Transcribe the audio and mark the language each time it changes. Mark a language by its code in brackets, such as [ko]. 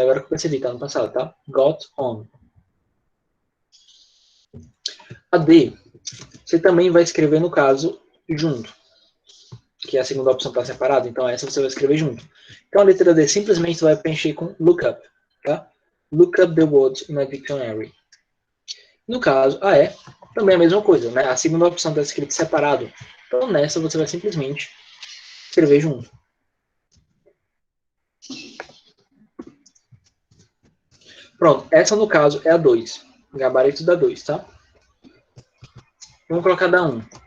[pt] Agora que eu percebi, está no passado, tá? Got on. A D você também vai escrever, no caso, junto, que a segunda opção está separada. Então essa você vai escrever junto. Então a letra D simplesmente vai preencher com look up, tá? [en] Look up the words in a dictionary. [pt] No caso, a E também é a mesma coisa, né? A segunda opção está escrita separado. Então nessa você vai simplesmente escrever junto. Pronto, essa no caso é a 2. Gabarito da 2, tá? Vamos colocar da 1.